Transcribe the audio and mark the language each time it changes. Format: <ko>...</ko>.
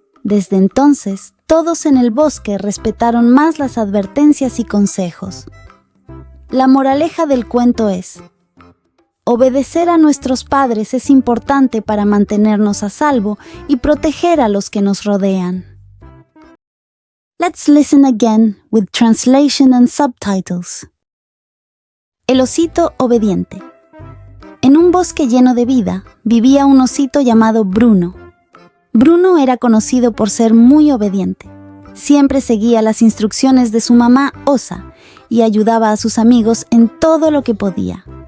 <es>Desde entonces, todos en el bosque respetaron más las advertencias y consejos. La moraleja del cuento es: obedecer a nuestros padres es importante para mantenernos a salvo y proteger a los que nos rodean.</es> <en>Let's listen again with translation and subtitles.</en> <es>El osito obediente. En un bosque lleno de vida, vivía un osito llamado Bruno. Bruno era conocido por ser muy obediente. Siempre seguía las instrucciones de su mamá Osa y ayudaba a sus amigos en todo lo que podía.</es>